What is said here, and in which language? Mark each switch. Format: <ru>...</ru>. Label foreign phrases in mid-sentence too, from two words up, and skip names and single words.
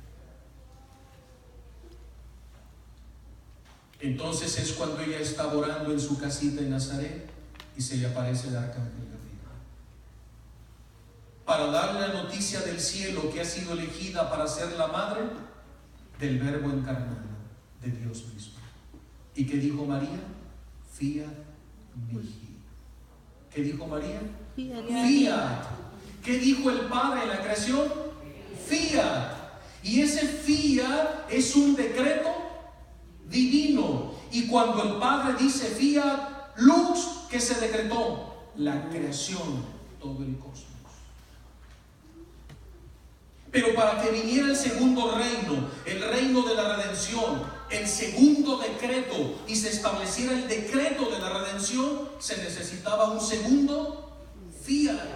<es>Entonces es cuando ella está orando en su casita en Nazaret y se le aparece el arcángel Gabriel para darle la noticia del cielo que ha sido elegida para ser la madre del Verbo encarnado, de Dios mismo. ¿Y qué dijo María?</es> <la>Fiat mihi.</la> <es>¿Qué dijo María? Fiat. ¿Qué dijo el Padre en la creación? Fiat. Y ese fiat es un decreto divino. Y cuando el Padre dice</es> <la>fiat lux,</la> <es>¿qué se decretó? La creación, todo el cosmos. Pero para que viniera el segundo reino, el reino de la redención, el segundo decreto, y se estableciera el decreto de la redención, se necesitaba un segundo fiat.</es>